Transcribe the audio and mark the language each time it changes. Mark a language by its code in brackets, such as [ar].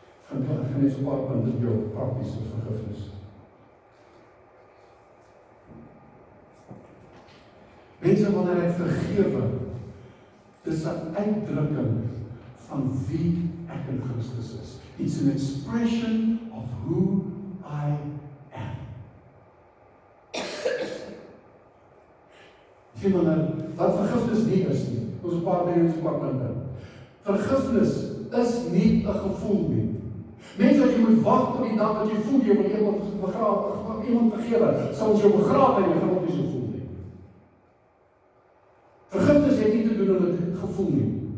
[af] Ek gaan net so 'n paar punte jou prakties oor vergifnis. Mense, wanneer ek vergewe, dis 'n uitdrukking van wie ek in Christus is. [en] It's an expression of who I am. [af] Sien wanneer, wat vergifnis nie is nie, ons 'n paar dinge, so 'n paar punte. Vergifnis is nie 'n gevoel nie. Mense, as jy moet wag tot die dag dat jy voel, jy wil iemand begrawe, iemand vergewe, sal ons jou begrawe en jy gaan ook nie so voel nie. Vergifnis het nie te doen met gevoel nie.